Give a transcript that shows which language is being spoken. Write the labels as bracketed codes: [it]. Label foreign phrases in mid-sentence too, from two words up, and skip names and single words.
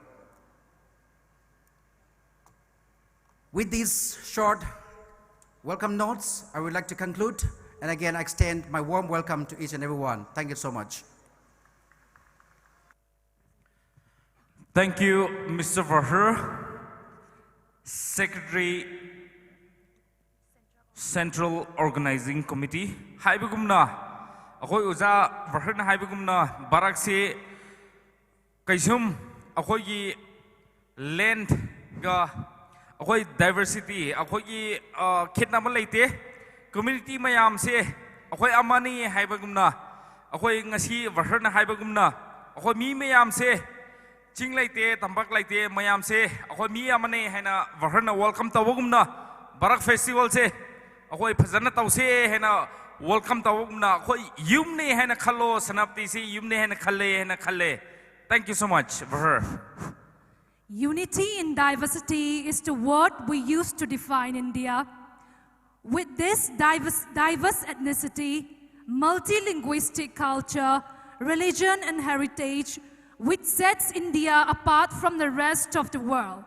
[en] With these short welcome notes, I would like to conclude, and again I extend my warm welcome to each and every one. Thank you so much. Thank you, Mr. Vaher, Secretary, Central Organizing Committee. [mni] Haibagumna, akoy uza Vaher na haibagumna Barak se kaisum akoy gi land ga akoy diversity akoy gi khitna ma leite community mayam se akoy amani haibagumna akoy ngasi Vaher na haibagumna akoy mi mayam se Ching laite, tambak laite, mayam se, akoy mi amane haina Vaher welcome tawagumna Barak Festival se, akoy phajana tawse haina welcome tawagumna akoy yumne haina khallo Snapti se yumne haina khalle. [en] Thank you so much, Vaher. Unity in diversity is the word we use to define India. With this diverse ethnicity, multilinguistic culture, religion and heritage, which sets India apart from the rest of the world.